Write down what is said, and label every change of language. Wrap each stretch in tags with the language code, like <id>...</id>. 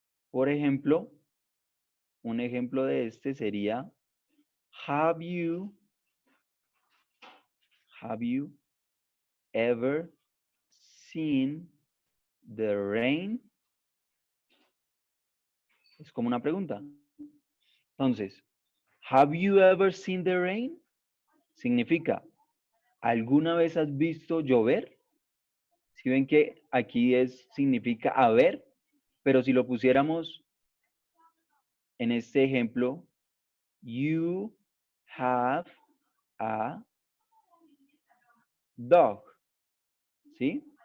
<es>Por ejemplo, un ejemplo de este sería,</es> <en>have you, have you ever seen the rain?</en> <es>Es como una pregunta. Entonces,</es> <en>Have you ever seen the rain?</en> <es>Significa, ¿alguna vez has visto llover? Si ven que aquí significa haber, pero si lo pusiéramos en este ejemplo,</es> <en>you have a dog,</en> <es>¿sí?</es>